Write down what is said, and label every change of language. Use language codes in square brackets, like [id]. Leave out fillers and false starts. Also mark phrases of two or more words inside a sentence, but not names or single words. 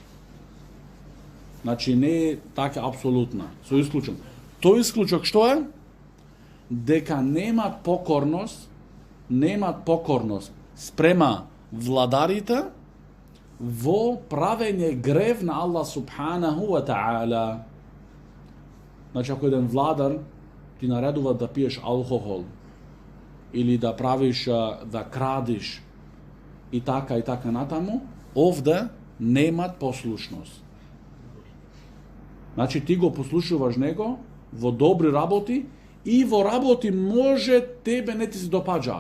[mk] Значи не е така апсолутна, со исклучок. Тој исклучок што е? Дека немат покорност спрема владарите во правење грев на Аллах [ar] سبحانه وتعالى. [mk] Значи ако еден владар ти наредува да пиеш алкохол или да правиш, да крадиш и така натаму, овде немат послушност. Значи ти го послушуваш него во добри работи и во работи може тебе не ти се допаѓаат.